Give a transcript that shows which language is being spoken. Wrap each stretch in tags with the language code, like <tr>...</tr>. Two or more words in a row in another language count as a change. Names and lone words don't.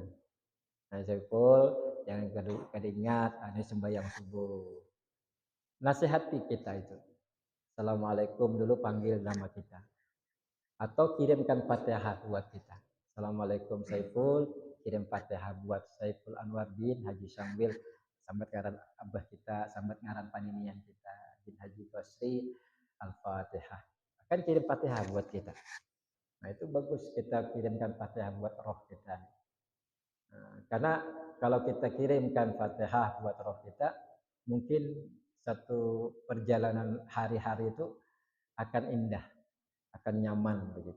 <id>Nah Saiful, jangan ingat ada sembahyang subuh. Nasihati kita itu. Assalamualaikum dulu panggil nama kita. Atau kirimkan Fatihah buat kita. Assalamualaikum Saiful, kirim Fatihah buat Saiful Anwar bin Haji Syambil,</id> <bjn>sambat ngaran abah kita, sambat ngaran paninian kita</bjn> <id>bin Haji Basri, Al-Fatihah. kan kirim Fatihah buat kita. Nah itu bagus kita kirimkan Fatihah buat roh kita. Nah, karena kalau kita kirimkan Fatihah buat roh kita, mungkin satu perjalanan hari-hari itu akan indah, akan nyaman begitu.</id>